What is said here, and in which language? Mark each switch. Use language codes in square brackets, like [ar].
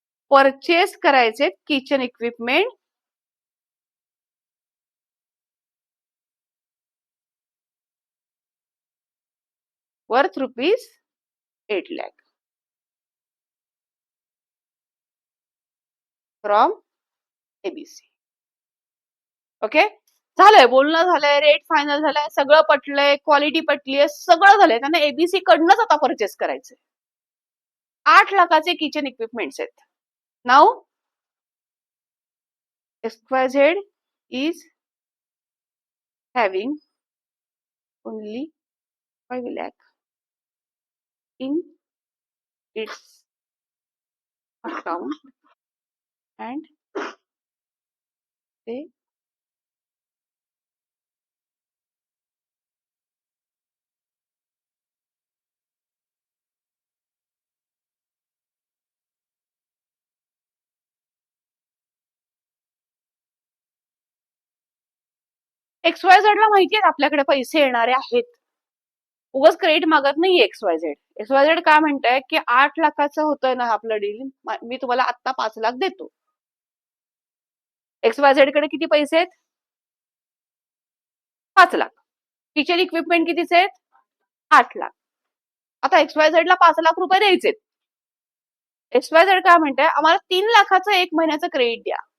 [en] purchase [mr] करायचे [en] Kitchen equipment worth ₹8 lakh from ABC. [mr] Okay, झालंय, बोलणं झालंय, रेट फायनल झालाय, सगळं पटलंय, क्वालिटी पटलीय, सगळं झालंय. त्यांना ABC कडनंच आता परचेस करायचंय. 8 लाखाचे किचन इक्विपमेंट्स आहेत. [en] now XYZ is having only 5 lakh in its account and they [mr] XYZ ला माहितीये आपल्याकडे पैसे येणारे आहेत, उगाच क्रेडिट मागत नाही XYZ. XYZ काय म्हणताय की 8 लाखाचं होतंय ना आपलं डील, मी तुम्हाला आता 5 लाख देतो. XYZ कडे किती पैसे आहेत? 5 लाख. किचन इक्विपमेंट कितीचे आहेत? 8 लाख. आता XYZ ला 5 लाख रुपये द्यायचे. XYZ काय म्हणताय, आम्हाला 3 लाखाचं 1 महिन्याचं क्रेडिट द्या.